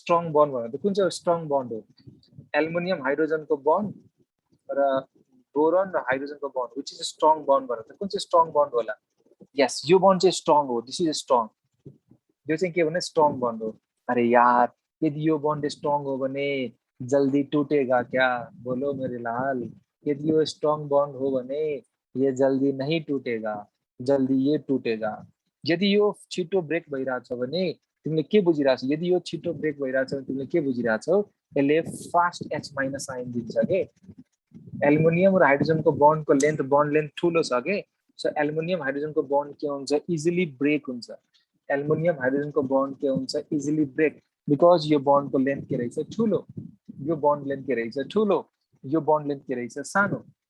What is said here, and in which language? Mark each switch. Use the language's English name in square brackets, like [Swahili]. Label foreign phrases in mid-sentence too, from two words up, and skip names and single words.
[English] strong bond [Nepali] भनेको कुन चाहिँ [English] strong bond [Nepali] हो एल्युमिनियम हाइड्रोजनको बन्ड र बोरोन र हाइड्रोजनको बन्ड [English] which is a strong bond [Nepali] भनेको कुन चाहिँ [English] strong bond [Nepali] होला यस यो बन्ड चाहिँ स्ट्रङ हो दिस [English] is strong [Nepali] यो चाहिँ के भने [English] strong bond [Nepali] हो अरे यार यदि यो बन्ड स्ट्रङ हो भने [Hindi] जल्दी टूटेगा क्या बोलो मेरे लाल [Nepali] यदि यो स्ट्रङ बन्ड हो भने [Hindi] ये जल्दी नहीं टूटेगा जल्दी ये टूटेगा [Nepali] यदि यो छिटो ब्रेक भइरहेछ भने तिमीले के बुझिरहेछौ यदि यो छिटो ब्रेक भइरहेछ भने तिमीले के बुझिरहेछौ यसले [English] fast H- ion [Nepali] दिन्छ के एल्युमिनियम र हाइड्रोजनको बन्डको [English] bond length [Nepali] ठुलो छ के सो एल्युमिनियम हाइड्रोजनको बन्ड के हुन्छ [English] easily break [Nepali] हुन्छ एल्युमिनियम हाइड्रोजनको बन्ड के हुन्छ [English] easily break because [Nepali] यो बन्डको लेन्थ के रहेछ ठुलो यो [English] bond length [Nepali] के रहेछ ठुलो यो [English] bond length [Nepali] के रहेछ सानो